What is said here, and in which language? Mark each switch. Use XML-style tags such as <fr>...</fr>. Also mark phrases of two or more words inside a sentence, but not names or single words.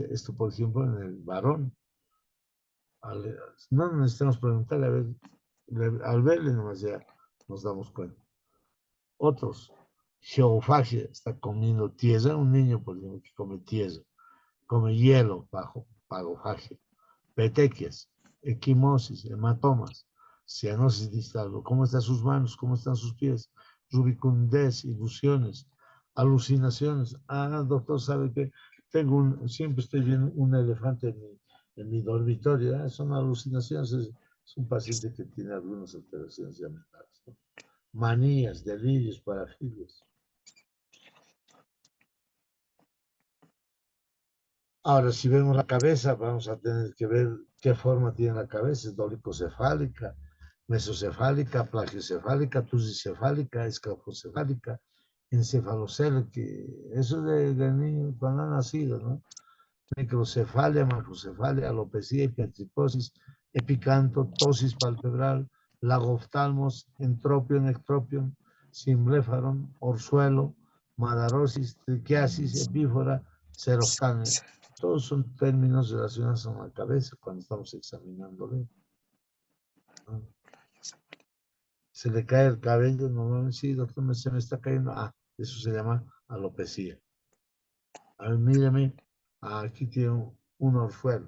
<es>Esto, por ejemplo, en el varón. No necesitamos preguntarle, a ver, al verle nomás ya nos damos cuenta. Otros, geofagia, está comiendo tierra, un niño, por ejemplo, que come tierra, come hielo bajo pagofagia, petequias, equimosis, hematomas, cianosis distal, cómo están sus manos, cómo están sus pies, rubicundez, ilusiones, alucinaciones. Doctor, sabe que siempre estoy viendo un elefante en mi dormitorio. Son alucinaciones, es un paciente que tiene algunas alteraciones ya mentales, ¿no? Manías, delirios, parafilias. Ahora, si vemos la cabeza, vamos a tener que ver qué forma tiene la cabeza: es dolicocefálica, mesocefálica, plagiocefálica, tusicefálica, escafocefálica, encefalocélica. Eso del niño cuando ha nacido, ¿no? Microcefalia, macrocefalia, alopecia, hipertricosis, epicanto, tosis palpebral, lagoftalmos, entropion, ectropion, simblefaron, orzuelo, madarosis, triquiasis, epífora, seroftania. Todos son términos relacionados con la cabeza cuando estamos examinándole, ¿no? Se le cae el cabello, normalmente, sí, doctor, se me está cayendo. Eso se llama alopecia. A ver, mírame, aquí tiene un orzuelo.</es>